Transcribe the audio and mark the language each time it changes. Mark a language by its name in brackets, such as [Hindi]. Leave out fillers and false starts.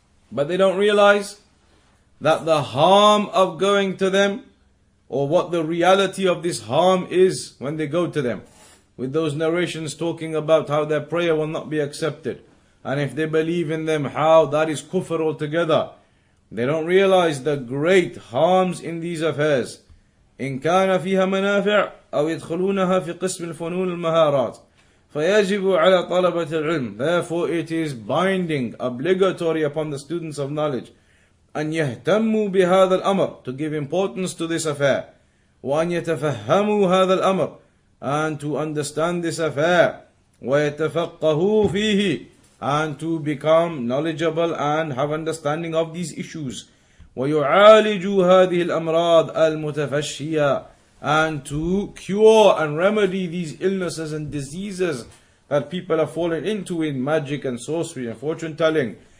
[English] But they don't realize that the harm of going to them, or what the reality of this harm is when they go to them, with those narrations talking about how their prayer will not be accepted, and if they believe in them, how that is kufr altogether. They don't realize the great harms in these affairs. [Arabic] إن كان فيها منافع أو يدخلونها في قسم الفنون المهارات فيجب على طلبة العلم. [English] Therefore it is binding, obligatory upon the students of knowledge [Arabic] أن يهتموا بهذا الأمر, [English] to give importance to this affair, [Arabic] وأن يتفهموا هذا الأمر, [English] and to understand this affair, [Arabic] ويتفقهوا فيه, [English] and to become knowledgeable and have understanding of these issues, [Arabic] ويعالجوا هذه الأمراض المتفشية, [English] and to cure and remedy these illnesses and diseases that people have fallen into in magic and sorcery and fortune telling.